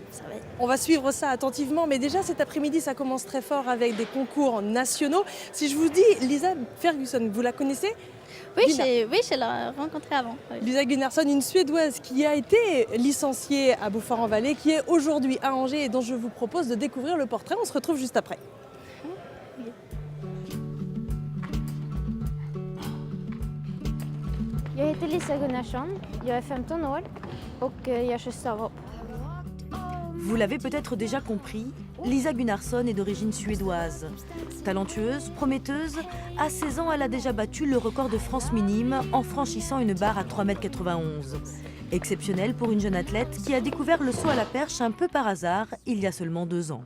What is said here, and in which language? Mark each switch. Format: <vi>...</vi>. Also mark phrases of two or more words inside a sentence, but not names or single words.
<fr>On va suivre ça attentivement, mais déjà cet après-midi, ça commence très fort avec des concours nationaux. Si je vous dis Lisa Ferguson, vous la connaissez? Oui, je l'ai rencontrée avant. Oui. Lisa Gunnarsson, une Suédoise qui a été licenciée à Beaufort-en-Vallée, qui est aujourd'hui à Angers et dont je vous propose de découvrir le portrait. On se retrouve juste après.</fr> <sv>Jag heter Lisa Gunnarsson, jag är 15 år och jag kör stavhopp.</sv> <fr>Vous l'avez peut-être déjà compris, Lisa Gunnarsson est d'origine suédoise. Talentueuse, prometteuse, à 16 ans, elle a déjà battu le record de France minime en franchissant une barre à 3,91 m. Exceptionnelle pour une jeune athlète qui a découvert le saut à la perche un peu par hasard il y a seulement 2 ans.</fr>